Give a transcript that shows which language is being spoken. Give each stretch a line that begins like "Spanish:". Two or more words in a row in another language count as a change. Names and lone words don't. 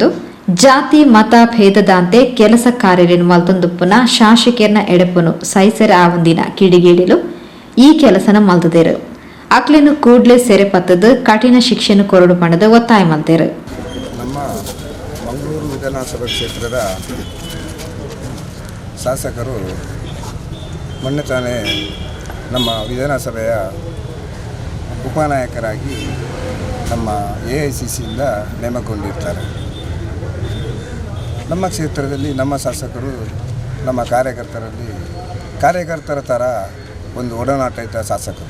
Tulu: ಜಾತಿ ಮತ ಭೇದದಂತೆ ಕೆಲಸ ಕಾರ್ಯಗಳನ್ನು ಮಲ್ತೊಂದುಪ್ಪುನ ಶಾಸಕರನ ಎಡೆಪುನು ಸೈಸೆರೆ ಆವಂದಿನ ಕಿಡಿಗೇಡಿಲು ಈ ಕೆಲಸನ ಮಲ್ತದೇರು ಅಕ್ಲೇನು ಕೂಡ್ಲೆ ಸೆರೆ ಪತ್ತದು ಕಠಿಣ ಶಿಕ್ಷೆಯನ್ನು ಕೊರಡು ಪಣದು ಒತ್ತಾಯ ಮಲ್ತೇರು.
Kannada: ನಮ್ಮ ಮಂಗಳೂರು ವಿಧಾನಸಭಾ ಕ್ಷೇತ್ರದ ಶಾಸಕರು ಮೊನ್ನೆ ತಾನೇ ನಮ್ಮ ವಿಧಾನಸಭೆಯ ಉಪನಾಯಕರಾಗಿ ನಮ್ಮ AICCಯಿಂದ ನೇಮಕಗೊಂಡಿರ್ತಾರೆ. ನಮ್ಮ ಕ್ಷೇತ್ರದಲ್ಲಿ ನಮ್ಮ ಶಾಸಕರು ನಮ್ಮ ಕಾರ್ಯಕರ್ತರ ಥರ ಒಂದು ಒಡನಾಟ ಇದ್ದ ಶಾಸಕರು.